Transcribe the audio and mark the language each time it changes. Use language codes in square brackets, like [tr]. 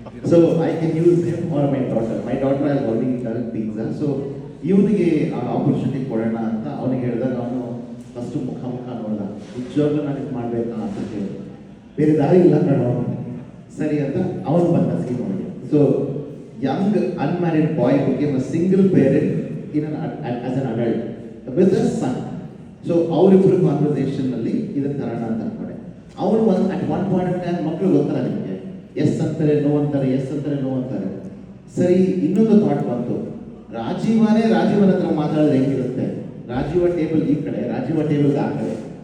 [en] So I can use them or my daughter has already done pizza. [kn] So ಇವನಿಗೆ ಆ opportunity ಕೊಡೋಣ ಅಂತ ಅವನಿಗೆ ಹೇಳಿದಾಗ ಅವನು ಫಸ್ಟು ಮುಖ ನೋಡ್ದ. ನಿಜವಾಗ್ಲೂ ನಾನು ಇದು ಮಾಡಬೇಕಾ ಅಂತ ಕೇಳಿ, ಬೇರೆ ದಾರಿ ಇಲ್ಲ ಕಣೋ, ಸರಿ ಅಂತ ಅವನು ಬಂದ ಸೀನ್ ನೋಡಿ. So [en] young unmarried boy became a single parent as an adult with a son. [kn] So ಅವರಿಬ್ಬರು ಕಾನ್ವರ್ಸೇಷನ್ನಲ್ಲಿ ಇದನ್ನ ತರೋಣ ಅಂತ ಅನ್ಕೊಂಡೆ. ಅವನು [en] at one point of time [kn] ಮಕ್ಕಳು ಗೊತ್ತಲ್ಲ ನಿಮಗೆ, ಎಸ್ ಅಂತಾರೆ ನೋ ಅಂತಾರೆ, ಎಸ್ ಅಂತಾರೆ ನೋ ಅಂತಾರೆ. ಸರಿ, ಇನ್ನೊಂದು ಥಾಟ್ ಬಂತು, ರಾಜೀವನ ಹತ್ರ ಮಾತಾಡಿದ್ರೆ ಹೆಂಗಿರುತ್ತೆ, ರಾಜೀವ ಟೇಬಲ್ ಈ ಕಡೆ, ರಾಜೀವ ಟೇಬಲ್ ಆ ಕಡೆ.